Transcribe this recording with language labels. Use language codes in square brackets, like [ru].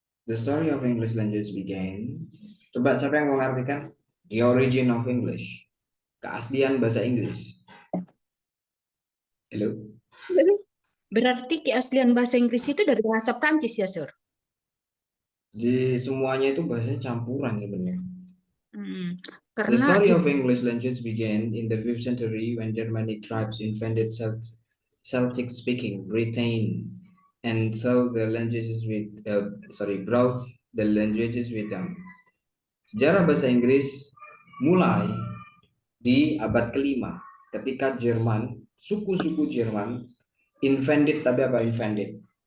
[en] The story of English language began. [id] Coba siapa yang mengartikan [en] the origin of English? [id] Keaslian bahasa Inggris. Halo. Berarti keaslian bahasa Inggris itu dari bahasa Prancis ya, Sir? Di semuanya itu bahasanya campuran ya benar. [en] The [id] Karena [en] story of English language began in the 5th century when Germanic tribes invaded Celtic-speaking Britain and brought the languages with them. [id] Sejarah bahasa Inggris mulai di abad ke-5 ketika Jerman, suku-suku Jerman invaded, tapi apa invaded?